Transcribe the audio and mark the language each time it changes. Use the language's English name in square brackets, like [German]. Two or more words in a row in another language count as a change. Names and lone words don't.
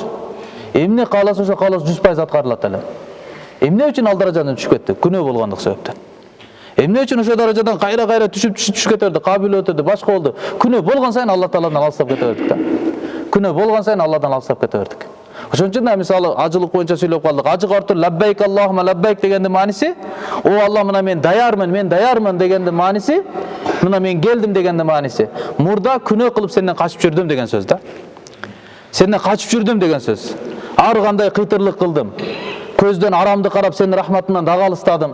[Kyrgyz] Эмне кааласа ошо кааласа 100% аткарылат эле. Эмне үчүн ал даражадан түшүп кетти? Күнөө болгондук себептен. Эмне үчүн ошо даражадан кайра түшүп кетерди, кабыл өтөдү, башка болду. Күнөө болгон сайын Алла Тааладан алыстап кете бердик да. Күнөө болгон сайын Алладан алыстап кете бердик. Ошон үчүн да мисалы ажылык боюнча сүйлөп калдык. Ажы картыр [Arabic] لبيك اللهم لبيك [Kyrgyz] дегенде мааниси, о Алла мына мен даярмын дегенде мааниси, мына мен келдим дегенде мааниси. Мурда күнөө кылып сенден качып жүрдүм деген сөз да. Сенден качып жүрдүм деген сөз. Ар кандай кыйтырлык кылдым. Көздөн арамды карап сенин рахматыңдан дагы алыстадым.